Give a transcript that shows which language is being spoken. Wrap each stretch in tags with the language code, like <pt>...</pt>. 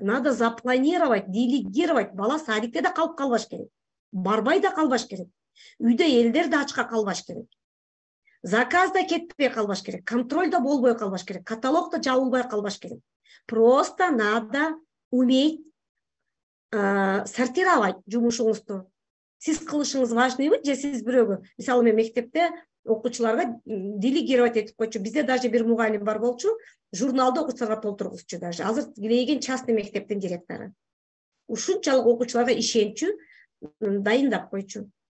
<ru>Надо запланировать, делегировать.</ru> <ky>Бала садикте да калып калбаш керек. Барбай да калбаш керек. Үйдө элдер да ачка калбаш керек. Заказ да кетпей калбаш керек. Контроль да болбой калбаш керек. Каталог да жабылбай калбаш керек.</ky> <ru>Просто надо уметь сортировать жумушуңузду.</ru> <ky>Сиз кылышыңыз важныйбы, же сиз бирөөгө, мисалы мен мектепте окуучуларга делегировать этип койчу. Бизде даже бир мугалим бар болчу, журналды окуучуларга толтургузчу даже. Азыр килейген частный мектептин директору. Ушунчалык окуучуларга ишенчү дайындап койчу.</ky>